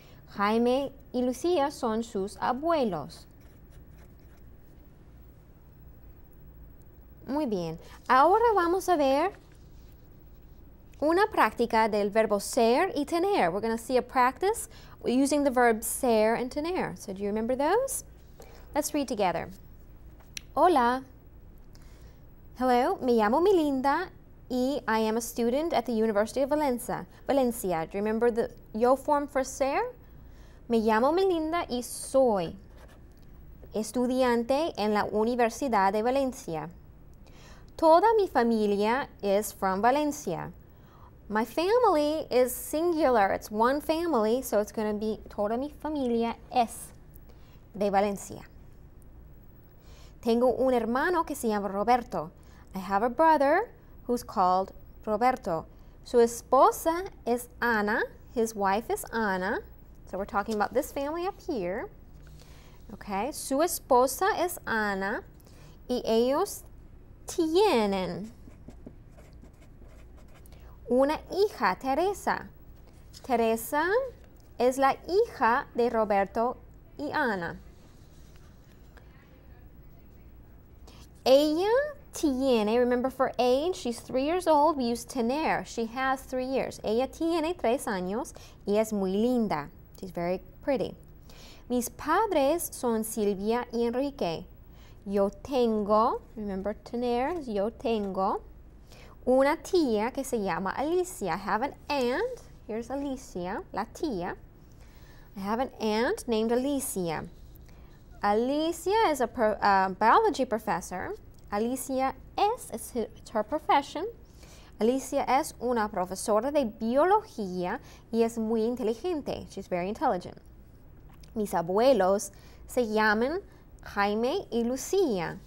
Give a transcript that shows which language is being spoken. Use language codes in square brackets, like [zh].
[es] Jaime y Lucía son sus abuelos. Muy bien. Ahora vamos a ver una práctica del verbo ser y tener. [en] We're going to see a practice using the verbs ser and tener. So do you remember those? Let's read together. Hola. Hello, [es] me llamo Melinda y [en] I am a student at the University of Valencia. Do you remember the yo form for ser? [es] Me llamo Melinda y soy estudiante en la Universidad de Valencia. Toda mi familia [en] is from Valencia. My family is singular. It's one family, so it's going to be [es] toda mi familia es de Valencia. Tengo un hermano que se llama Roberto. [en] I have a brother who's called Roberto. [es] Su esposa es Ana. [en] His wife is Ana. So we're talking about this family up here. [es] Okay, su esposa es Ana y ellos tienen una hija, Teresa. Teresa es la hija de Roberto y Ana. Ella tiene, [en] remember for age, she's 3 years old, we use tener. She has 3 years. [es] Ella tiene 3 años y es muy linda. [en] She's very pretty. [es] Mis padres son Silvia y Enrique. Yo tengo, [en] remember [es] tener, yo tengo una tía que se llama Alicia. [en] I have an aunt. Here's Alicia, [es] la tía. [en] I have an aunt named Alicia. Alicia is a biology professor. Alicia it's her profession. [es] Alicia es una profesora de biología y es muy inteligente. [en] She's very intelligent. [es] Mis abuelos se llaman Jaime y Lucía.